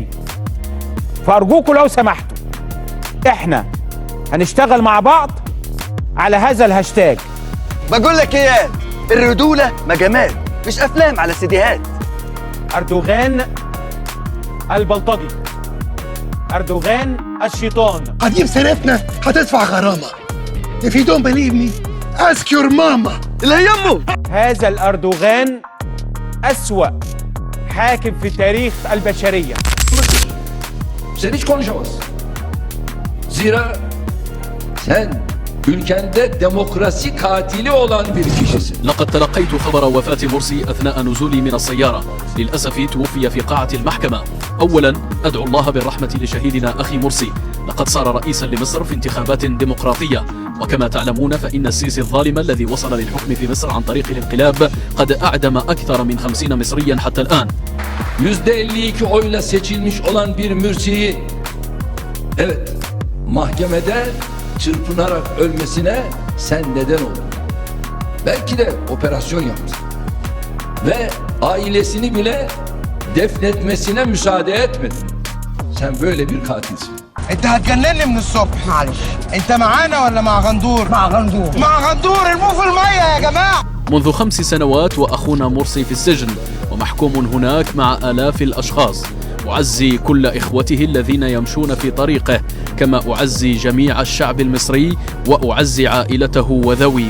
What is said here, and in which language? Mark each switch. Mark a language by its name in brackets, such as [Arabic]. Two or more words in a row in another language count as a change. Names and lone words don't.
[Arabic] فأرجوكوا لو سمحتوا، إحنا هنشتغل مع بعض على هذا الهاشتاج. بقول لك ايه، الرجولة مجامات مش أفلام على سيديهات. أردوغان البلطجي، أردوغان الشيطان. هتجيب سيرتنا هتدفع غرامة. [English] If you don't believe me, ask your mama. [Arabic] اللي هي يمه. هذا الأردوغان أسوأ حاكم في تاريخ البشرية. [Turkish] Sen hiç konuşamazsın. Zira sen ülkende demokrasi katili olan bir kişisin. [Arabic] لقد تلقيت خبر وفاة مرسي أثناء نزولي من السيارة. للأسف توفي في قاعة المحكمة. أولا أدعو الله بالرحمة لشهيدنا أخي مرسي. لقد صار رئيسا لمصر في انتخابات ديمقراطية، وكما تعلمون فإن السيسي الظالم الذي وصل للحكم في مصر عن طريق الانقلاب قد أعدم أكثر من 50 مصريا حتى الآن. [Turkish] %52 oyla seçilmiş olan bir Mürsi'yi, evet, mahkemede çırpınarak ölmesine sen neden oldun. Belki de operasyon yaptın ve ailesini bile defnetmesine müsaade etmedin. Sen böyle bir katilsin. [Arabic] انت هتجنني من الصبح. معلش، انت معانا ولا مع غندور؟ مع غندور. مع غندور، ارموه في الميه يا جماعه. منذ 5 سنوات وأخونا مرسي في السجن ومحكوم هناك مع آلاف الأشخاص. أعزي كل إخوته الذين يمشون في طريقه، كما أعزي جميع الشعب المصري وأعزي عائلته وذويه.